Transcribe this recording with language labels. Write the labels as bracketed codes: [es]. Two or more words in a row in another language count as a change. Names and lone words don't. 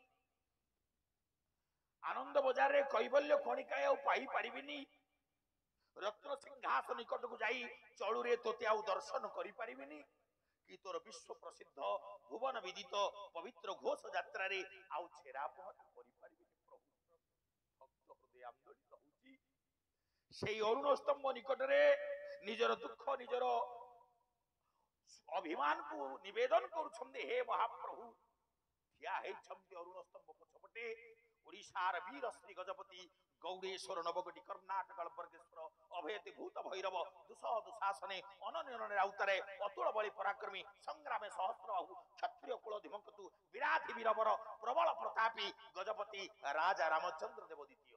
[or] ଆନନ୍ଦ ବଜାରରେ କୈବଲ୍ୟ ଖଣିକାଏ ଆଉ ପାଇପାରିବିନି। ରତ୍ନ ସିଂହାସନ ନିକଟକୁ ଯାଇ ଚଳୁରେ ତୋତେ ଆଉ ଦର୍ଶନ କରିପାରିବିନି। କି ତୋର ବିଶ୍ୱ ପ୍ରସିଦ୍ଧ ଭୁବନ ବିଦିତ ପବିତ୍ର ଘୋଷ ଯାତ୍ରାରେ ଆଉ ଛେରା ପହଁରା କରିପାରିବିନି। ପ୍ରଭୁ, ଭକ୍ତ ହୃଦୟ ଆନ୍ଦୋଳିତ ହଉଛି। ସେଇ ଅରୁଣ ସ୍ତମ୍ଭ ନିକଟରେ ନିଜର ଦୁଃଖ ନିଜର ଅଭିମାନକୁ ନିବେଦନ କରୁଛନ୍ତି। ହେ ମହାପ୍ରଭୁ, ଠିଆ ହେଇଛନ୍ତି ଅରୁଣ ସ୍ତମ୍ଭ ପଛପଟେ ଓଡ଼ିଶାର ବୀର ଶ୍ରୀ ଗଜପତି ଗୌଡ଼େଶ୍ୱର ନବଗୋଟି କର୍ଣ୍ଣାଟକ ବର୍ଗେଶ୍ୱର ଅଭୟତି ଭୂତ ଭୈରବ ଦୁଃସହ ଦୁଃଶାସନେ ଅନନ୍ୟନରେ ରାଉତରେ ଅତୁଳ ବଳି ପରାକ୍ରମୀ ସଂଗ୍ରାମେ ସହସ୍ରବାହୁ କ୍ଷତ୍ରିୟ କୁଳ ଧୀମକତୁ ବିରାଧି ବୀରବର ପ୍ରବଳ ପ୍ରତାପୀ ଗଜପତି ରାଜା ରାମଚନ୍ଦ୍ର ଦେବ ଦ୍ୱିତୀୟ।